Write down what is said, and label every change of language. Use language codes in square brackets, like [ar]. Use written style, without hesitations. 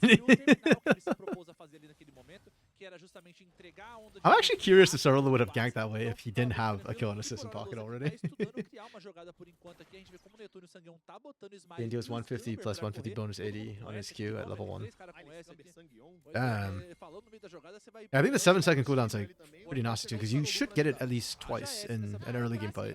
[pt] ele se propôs a fazer ali naquele momento, que era justamente entregar a onda de [en] I'm actually curious if Sorolo would have ganked that way if he didn't have a kill and assist in pocket already. [pt] Tá estudando criar uma jogada por enquanto aqui. A gente vê como o Netuno e o Sangueão tá botando smite. [en] He deals 150 plus 150 bonus 80 on his Q at level 1. Damn. Yeah, I think the 7-second cooldown's like pretty nasty too, because you should get it at least twice in an early game fight.